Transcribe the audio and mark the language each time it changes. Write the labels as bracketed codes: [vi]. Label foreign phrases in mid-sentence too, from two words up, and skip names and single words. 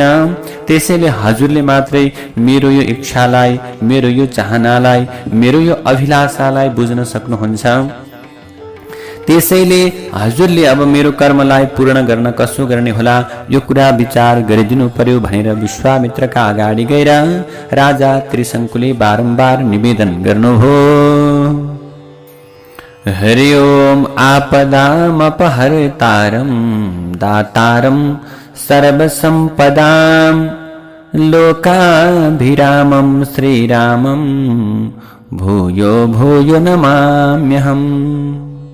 [ne] त्यसैले हजुरले मात्रै मेरो यो इच्छालाई, मेरो यो चाहनालाई, मेरो यो अभिलाषालाई बुझ्न सक्नुहुन्छ। त्यसैले हजुरले अब मेरो कर्मलाई पूर्ण गर्न कसो गर्ने होला, यो कुरा विचार गरिदिनु पर्यो भनेर विश्वामित्रका अगाडि गएर राजा त्रिशङ्कुले बारम्बार निवेदन गर्नुभयो। [sa] हरि ओम आपदामपहर्तारं दातारं सर्वसम्पदां लोकाभिरामं श्रीरामं भूयो भूयो नमाम्यहम्।